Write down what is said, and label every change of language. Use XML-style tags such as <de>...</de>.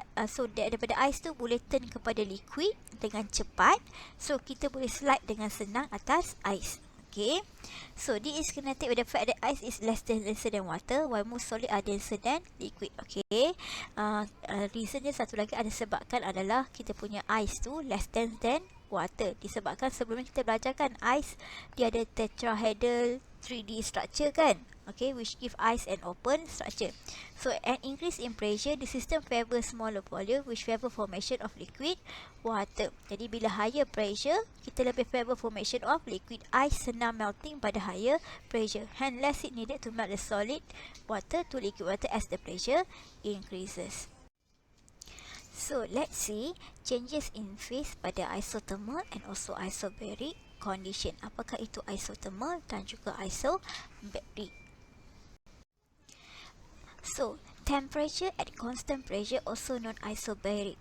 <ms>So daripada ice tu boleh turn kepada liquid dengan cepat. So kita boleh slide dengan senang atas ice.</ms> <en>Okay, so this is connected with the fact that ice is less denser than water, while most solid are denser than liquid.</en> <ms>Okay, reason dia satu lagi ada sebabkan adalah kita punya ice tu</ms> <en>less dense than water.</en> <ms>Disebabkan sebelum kita belajarkan ice, dia ada tetrahedral 3D structure kan.</ms> <en>Okay, which give ice an open structure. So an increase in pressure, the system favors smaller volume which favor formation of liquid water.</en> <ms>Jadi bila higher pressure, kita lebih</ms> <en>favor formation of liquid ice,</en> <ms>senang melting pada higher pressure.</ms> <en>Hence less it needed to melt the solid water to liquid water as the pressure increases. So let's see changes in phase pada isothermal and also isobaric condition.</en> <ms>Apakah itu isothermal dan juga isobaric?</ms> <en>So, temperature at constant pressure also known isobaric.</en>